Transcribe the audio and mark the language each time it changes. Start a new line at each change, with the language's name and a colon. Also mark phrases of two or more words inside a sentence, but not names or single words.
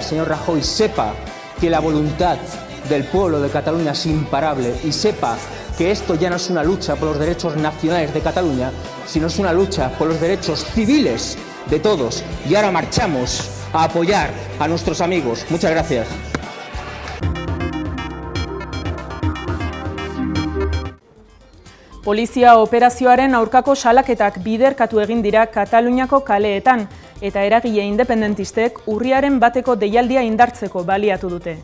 Spanish: Señor Rajoy, sepa que la voluntad del pueblo de Cataluña es imparable y sepa que esto ya no es una lucha por los derechos nacionales de Cataluña, sino es una lucha por los derechos civiles de todos. Y ahora marchamos a apoyar a nuestros amigos. Muchas gracias.
Basque: Polizia operazioaren aurkako salaketak biderkatu egin dira Kataluniako kaleetan eta eragile independentistek urriaren bateko deialdia indartzeko baliatu dute.